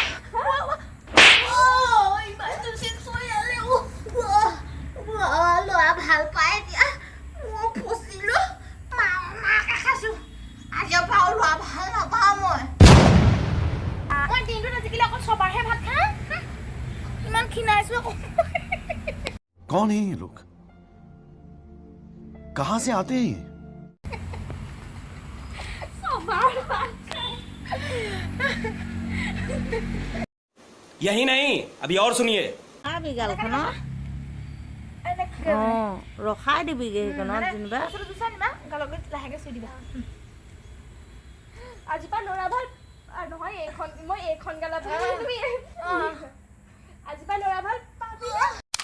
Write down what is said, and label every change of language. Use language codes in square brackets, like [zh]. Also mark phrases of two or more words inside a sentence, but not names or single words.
[as] ল'ৰা ভাল পায় এতিয়া, মই ফচিলোঁ, মাকে খাইছোঁ। আজিৰ পৰা ল'ৰা ভাল নাপাওঁ মই দিনটোত আজিকালি অকল ছবাৰহে ভাত খাওঁ, ইমান ক্ষীণাইছোঁ আকৌ। [hi] कौन है ये लोग? कहां से आते हैं? यही नहीं अभी और सुनिए [as] খাবি গালখনত অঁ ৰখাই দিবিগৈ সেইখনত যেনিবা বস্তুটো জুচা নিবা গালত লাহেকৈ চুই দিবা আজিৰ পৰা ল'ৰা ভাল নহয় এইখন মই এইখন গালত তুমি আজিৰ পৰা ল'ৰা ভাল পাবি